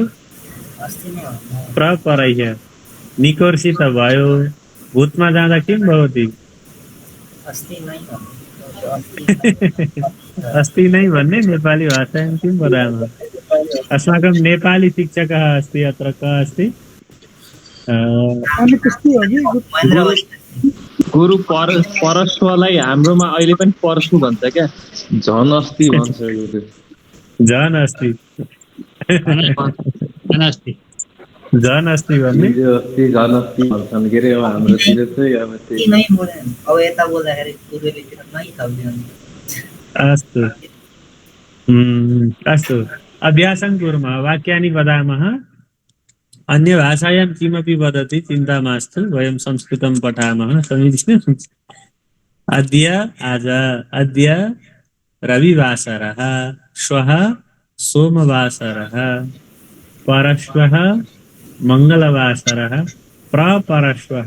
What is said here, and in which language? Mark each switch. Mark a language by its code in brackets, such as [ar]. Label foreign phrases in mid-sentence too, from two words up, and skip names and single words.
[ne] अस्ति नै हो प्रपरह्य निकोर्सी त भयो भूतमा जाँदा [sa] किं भवति [ne] अस्ति नै हो अस्ति नै भन्ने [sa] नेपाली भाषायां किं वदामः अस्माकं नेपाली शिक्षकः अस्ति अत्र कः अस्ति [ne] गुरु परश्वलाई हाम्रोमा अहिले पनि परशु भन्छ क्या झन अस्ति भन्छ गुरु झन अस्ति झन् अस्ति भन्ने हिजो अस्ति झन् अस्ति भन्छन् के अरे अब हाम्रोतिर चाहिँ अब ती त्यही नै बोले अब यता बोल्दाखेरि पूर्वेलीतिर नै थपिदियो नि। [sa] अस्तु अस्तु अभ्यासं कुर्मः वाक्यानि वदामः अन्यभाषायां किमपि वदति चिन्ता मास्तु वयं संस्कृतं पठामः समीचीनम् अद्य आज अद्य रविवासरः श्वः सोमवासरः परश्वः मङ्गलवासरः प्रपरश्वः